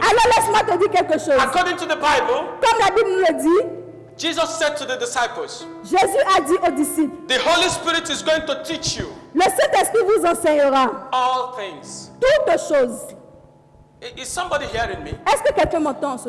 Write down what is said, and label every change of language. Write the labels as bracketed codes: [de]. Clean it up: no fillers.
[fr] Alors laisse-moi te dire quelque chose. [en] According to the Bible, [fr] Comme la Bible nous le dit, [en] Jesus said to the disciples, [fr] Jésus a dit aux disciples, [en] the Holy Spirit is going to teach you [fr] le Saint-Esprit vous enseignera [en] all things. [fr] toutes choses. [en] Is somebody hearing me? [fr] Est-ce que quelqu'un m'entend ce